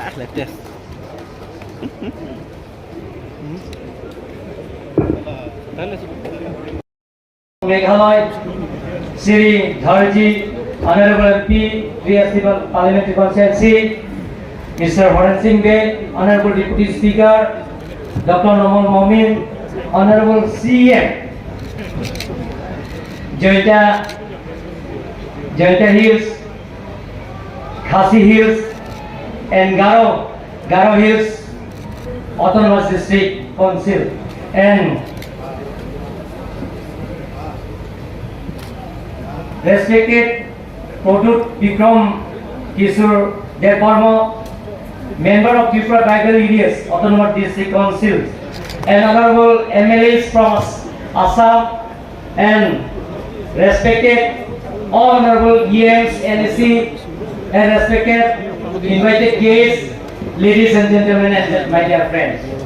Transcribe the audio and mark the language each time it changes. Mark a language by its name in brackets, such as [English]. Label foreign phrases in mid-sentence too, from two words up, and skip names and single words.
[English] Yes. Meghalaya, Sri Dharji, Honorable MP, Municipal Parliamentary Constituency, Mr. Horan Singh Dey, Honorable Deputy Speaker, Dr. Noman Momin, Honorable CM, Joyta Hills, Khasi Hills, and Garo Hills Autonomous District Council, and respected Produt Vikram Kishore Deparma, member of Tripura Tribal Areas Autonomous District Council, and honorable MLAs from Assam, and respected all honorable EMs, NSC, and respected invited guests, ladies and gentlemen, and my dear friends.